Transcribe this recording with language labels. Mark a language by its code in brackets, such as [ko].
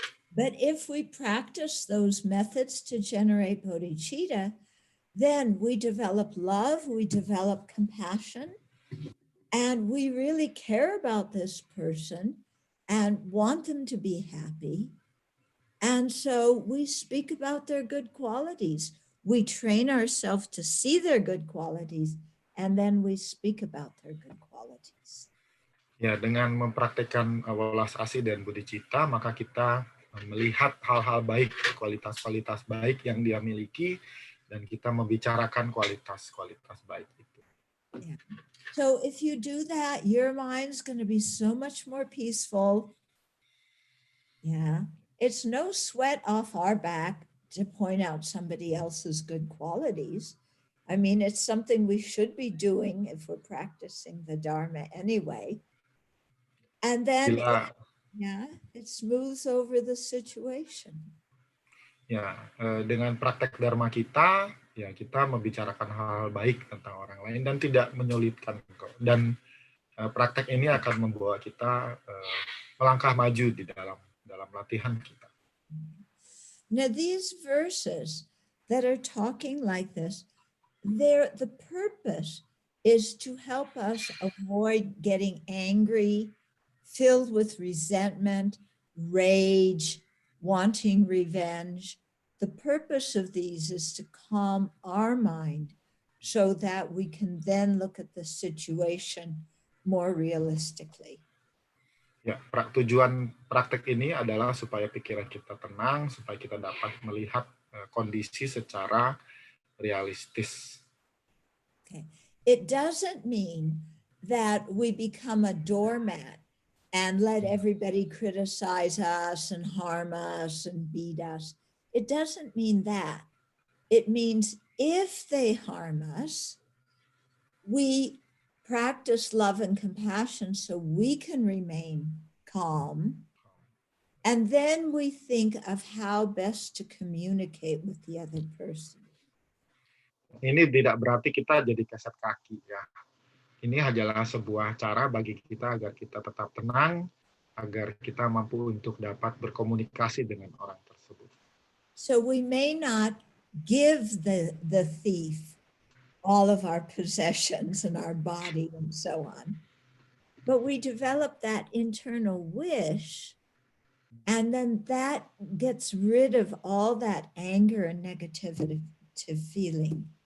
[en] But if we practice those methods to generate bodhicitta, then we develop love, we develop compassion, and we really care about this person and want them to be happy. And so we speak about their good qualities. We train ourselves to see their good qualities, and then we speak about their good qualities. [id] Ya, dengan mempraktikkan welas asih dan bodhicitta, maka kita melihat hal-hal baik, kualitas-kualitas baik yang dia miliki, dan kita membicarakan kualitas-kualitas baik itu. [en] Yeah. So if you do that, your mind's going to be so much more peaceful. Yeah. It's no sweat off our back to point out somebody else's good qualities. I mean, it's something we should be doing if we're practicing the Dharma anyway. And then, it smooths over the situation. [id] Ya, dengan praktek Dharma kita, ya kita membicarakan hal-hal baik tentang orang lain dan tidak menyulitkan. Dan praktek ini akan membawa kita melangkah maju di dalam latihan kita. [en] Now, these verses that are talking like this, the purpose is to help us avoid getting angry, filled with resentment, rage, wanting revenge. The purpose of these is to calm our mind so that we can then look at the situation more realistically. [id] Ya, tujuan praktek ini adalah supaya pikiran kita tenang, supaya kita dapat melihat kondisi secara realistis. [en] Okay. It doesn't mean that we become a doormat and let everybody criticize us and harm us and beat us. It doesn't mean that. It means if they harm us, we practice love and compassion so we can remain calm. And then we think of how best to communicate with the other person. [id] Ini tidak berarti kita jadi keset kaki ya. Ini adalah sebuah cara bagi kita agar kita tetap tenang, agar kita mampu untuk dapat berkomunikasi dengan orang tersebut. [en] So we may not give the thief all of our possessions and our body and so on, but we develop that internal wish, and then that gets rid of all that anger and negativity feeling.